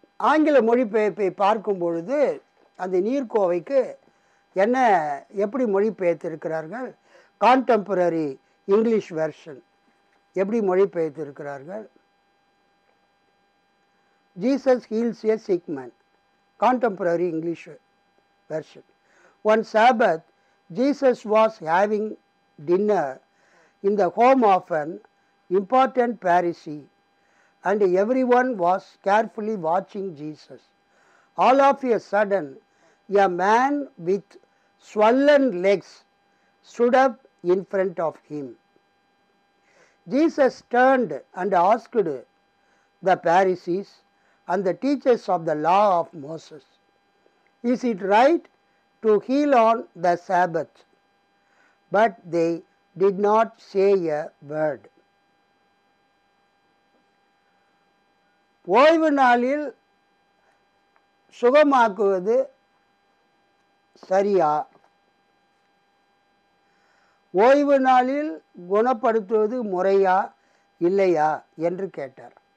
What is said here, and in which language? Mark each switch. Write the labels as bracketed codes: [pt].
[ta] ஆங்கில மொழிபெயர்ப்பை பார்க்கும் பொழுது அந்த நீர்க்கோவைக்கு என்ன எப்படி மொழிபெயர்த்திருக்கிறார்கள், கான்டெம்பரரி இங்கிலீஷ் வெர்ஷன் எப்படி மொழிபெயர்த்திருக்கிறார்கள், [en] Jesus heals a sick man, [ta] contemporary English version. [en] One Sabbath Jesus was having dinner in the home of an important Pharisee, and everyone was carefully watching Jesus. All of a sudden, a man with swollen legs stood up in front of him. Jesus turned and asked the Pharisees and the teachers of the law of Moses, "Is it right to heal on the Sabbath?" But they did not say a word. [ta] ஓய்வு நாளில் சுகமாக்குவது சரியா, ஓய்வு நாளில் குணப்படுத்துவது முறையா இல்லையா என்று கேட்டார்.